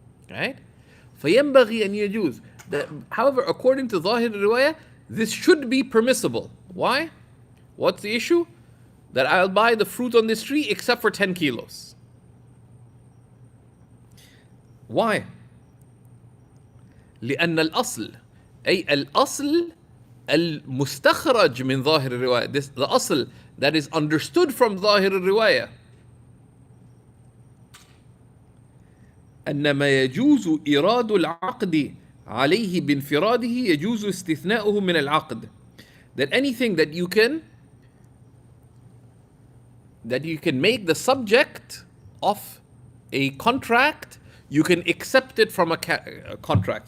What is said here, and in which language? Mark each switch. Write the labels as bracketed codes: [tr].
[en] Right? [ar] فَيَنْبَغِي أَنْ يَجُوز. [en] However, according to ظاهر الرواية, this should be permissible. Why? What's the issue? That I'll buy the fruit on this tree except for 10 kilos. Why? [ar] لأن الأصل أي الأصل المستخرج من ظاهر الرواية. [en] The [ar] أصل [en] that is understood from [ar] ظاهر الرواية أن ما يجوز إيراد العقد عليه بانفراده يجوز استثناؤه من العقد. [en] That anything that you can make the subject of a contract, you can accept it from a contract.